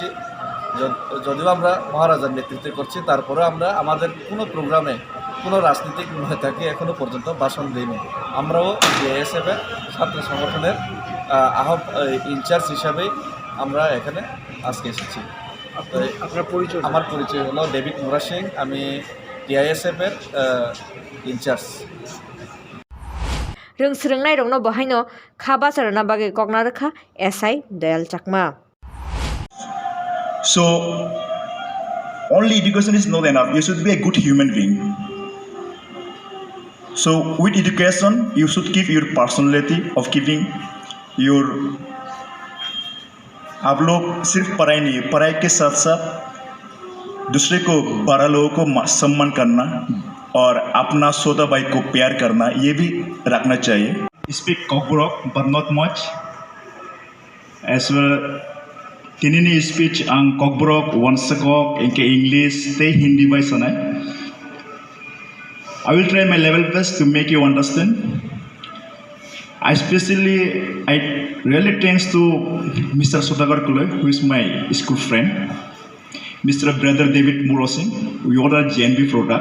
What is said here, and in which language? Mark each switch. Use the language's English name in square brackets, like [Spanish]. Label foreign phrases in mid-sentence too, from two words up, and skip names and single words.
[Bangla] যদিও আমরা মহারাজার নেতৃত্বে করছি, তারপরে আমরা আমাদের কোনো প্রোগ্রামে কোনো রাজনীতিক নেতাকে এখনও পর্যন্ত ভাষণ দিইনি। আমরাও TISF-এর ছাত্র সংগঠনের ইনচার্জ হিসাবেই আমরা এখানে আজকে এসেছি। আমার পরিচয় হলো ডেভিড মোরাসিং, আমি TISF-এর ইনচার্জ। [Kok Borok] Rungsrungnai rongno bohaino khaba sarana bage kokna rakha SI Doyal Chakma. [English] So, only education is not enough. You should be a good human being. So, with education, you should keep your personality of keeping your. [Hindi] आप लोग सिर्फ पढ़ाई नहीं, पढ़ाई के साथ साथ दूसरे को बड़ा लोगों को सम्मान करना और अपना सोदा भाई को प्यार करना ये भी रखना चाहिए। [English] Speak Kokborok but not much. As well, [Kok Borok] tinini speech ang Kokborok wansakok inke English te Hindi by sanai. [English] I will try my level best to make you understand. I really thanks to Mr. Sodagar Kule, who is my school friend, Mr. Brother David Morosing. We all are JNB product.